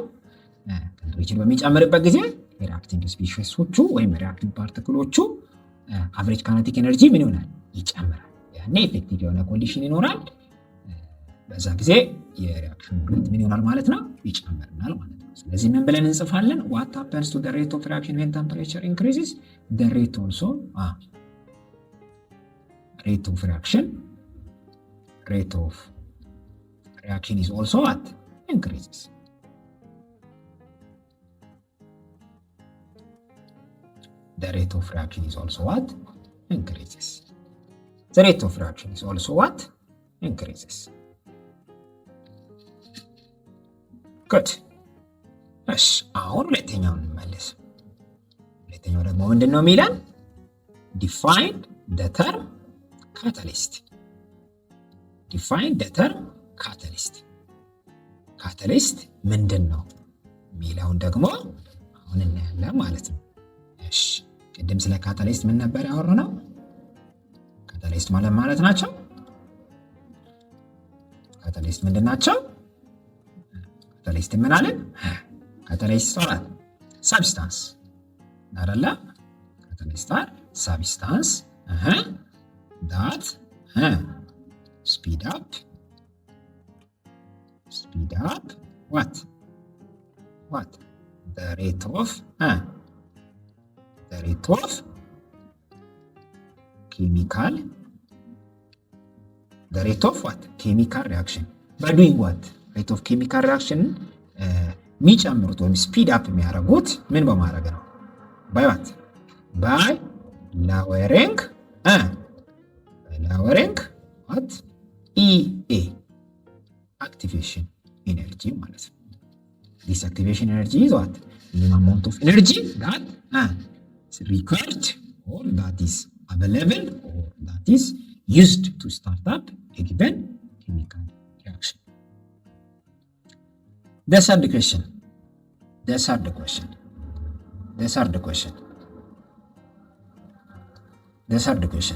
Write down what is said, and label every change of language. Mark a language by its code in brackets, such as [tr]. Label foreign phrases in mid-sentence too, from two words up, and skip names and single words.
[am] ቴምፕሬቸር በሚጨምርበት ጊዜ [en] reacting species [am] ወይም [en] reacting particles average kinetic energy [am] ምን ይሆናል? ይጨምራል። ያኔ ኢፌክቲቭ የሆነ ኮንዲሽን ይኖራል። በዛ ጊዜ [en] reaction rate [am] ምን ይሆናል ማለት ነው? ይጨምራል ማለት ነው። ስለዚህ ምን ብለን እንጽፋለን? [en] what happens to the rate of reaction when temperature increases? the rate also rate of reaction is also what? Increases. The rate of reaction is also what? Increases. The rate of reaction is also what? Increases. Good. [am] እሺ አሁን ሁለተኛውን እንመለስ። ሁለተኛው ደግሞ ምንድነው የሚለን? [en] Define the term catalyst. Define the term catalyst. [am] Catalyst ምንድነው የሚለውን ደግሞ አሁን እናያለን ማለት ነው። እሺ ቅድም ስለ ካታሊስት ምን ነበር ያወራነው? ካታሊስት ማለት ናቸው? ካታሊስት ምንድን ናቸው? ካታሊስት ምን አለን? ካታሊስት ሶላት ሳብስታንስ አይደለ? [en] catalysts are substance that speed up what the rate of chemical reaction by doing what? rate of chemical reaction [am] የሚጨምሩት ወይም [en] speed up [am] የሚያደርጉት ምን በማድረግ ነው? [en] by what? by lowering what? EA activation energy [am] ማለት ነው። [en] this activation energy is what? minimum amount of energy that is required or that is available or that is used to start up a given chemical reaction. The third question.